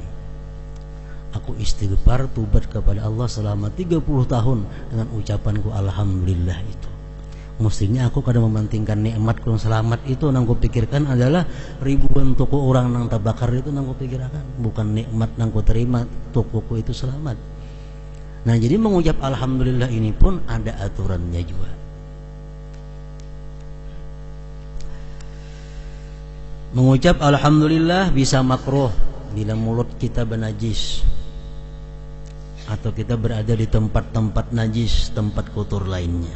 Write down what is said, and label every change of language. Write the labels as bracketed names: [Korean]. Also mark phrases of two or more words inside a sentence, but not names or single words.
[Indonesian] Aku istighfar, tubat kepada Allah selama 30 tahun dengan ucapanku alhamdulillah itu. Mestinya aku kadang mementingkan nikmatku yang selamat itu, nang kupikirkan adalah ribuan toko orang nang terbakar itu, nang kupikirkan bukan nikmat nang ku terima tokoku itu selamat. Nah, jadi mengucap alhamdulillah ini pun ada aturannya juga. Mengucap alhamdulillah bisa makruh bila mulut kita bernajis atau kita berada di tempat-tempat najis, tempat kotor lainnya.